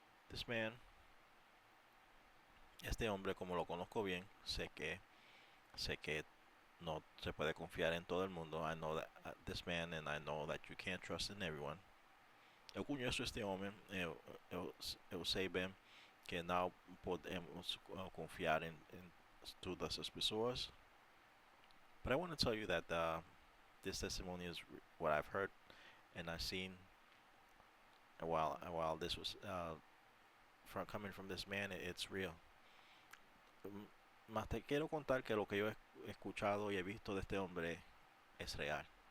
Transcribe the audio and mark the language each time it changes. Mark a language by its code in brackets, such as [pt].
[en] This man, [es] este hombre, como lo conozco bien, sé que no se puede confiar en todo el mundo. [en] I know that this man, and I know that you can't trust in everyone. [pt] Eu conheço este homem, eu sei bem que não podemos confiar em todas as pessoas. [en] But I want to tell you that this testimony is what I've heard and I've seen while this was coming from this man. It's real. [es] Más te quiero contar que lo que yo he escuchado y he visto de este hombre es real.